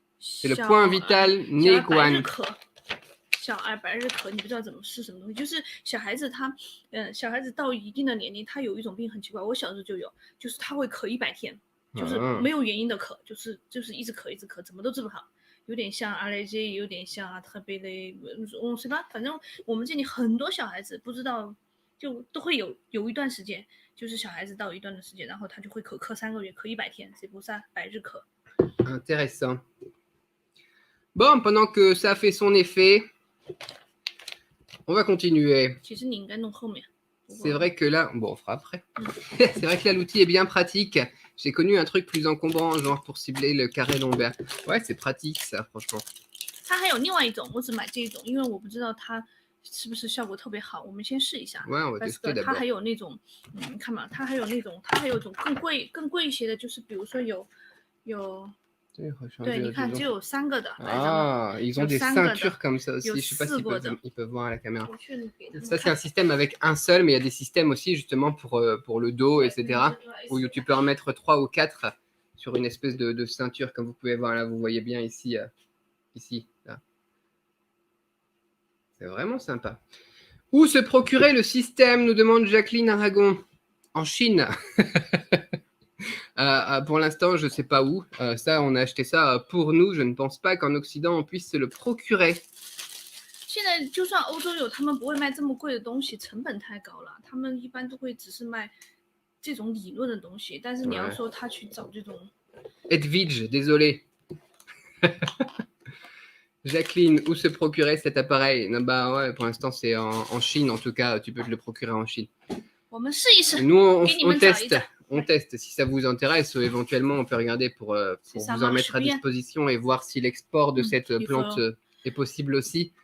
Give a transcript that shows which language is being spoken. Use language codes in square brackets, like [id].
[fr] C'est le point vital 内关。 [zh] 小儿白日咳，你不知道是什么东西，就是小孩子他，小孩子到一定的年龄，他有一种病很奇怪，我小时候就有，就是他会咳100天，就是没有原因的咳，就是一直咳，怎么都治不好，有点像阿雷基，有点像特别的，是吧？反正我们这里很多小孩子不知道，就都会有一段时间。就是小孩子到一段的时间，然后他就会咳3个月，咳100天， [fr] c'est pour ça [zh] 白日咳。 [fr] Intéressant. Bon, pendant que ça fait son effet, on va continuer. [zh] 其实你应该弄后面。 [fr] C'est vrai que là, bon, on fera après. C'est vrai que là, l'outil est bien pratique. J'ai connu un truc plus encombrant, genre pour cibler le carré lombaire. Ouais, c'est pratique ça, franchement. [zh] 它还有另外一种，我只买这种，因为我不知道它是不是效果特别好。我们先试一下。 [fr] Ouais, on va parce tester que [zh] 它 [fr] d'abord. [zh] 还有那种，看嘛，它还有那种，它还有一种更贵一些的，就是比如说有，对，你看就有3个的。 [fr] Ah, ils ont des ceintures comme ça aussi. Je sais pas s'ils peuvent voir à la caméra. Ça, c'est un système avec un seul, mais il y a des systèmes aussi justement pour le dos, etc. Où tu peux en mettre 3 ou 4 sur une espèce de ceinture, comme vous pouvez voir là. Vous voyez bien ici, là. C'est vraiment sympa. Où se procurer le système, nous demande Jacqueline Aragon. En Chine. Pour l'instant, je ne sais pas où. Ça, on a acheté ça pour nous. Je ne pense pas qu'en Occident, on puisse se le procurer. [zh] 现在就算欧洲有，他们不会卖这么贵的东西，成本太高了。他们一般都会只是卖这种理论的东西，但是你要说他去找这种。 [fr] Edwige, désolé. Jacqueline, où se procurer cet appareil? Bah ouais, pour l'instant, c'est en Chine. En tout cas, tu peux te le procurer en Chine. Nous, on teste. On teste. Si ça vous intéresse, éventuellement, on peut regarder pour vous en mettre à disposition et voir si l'export de cette plante est possible aussi.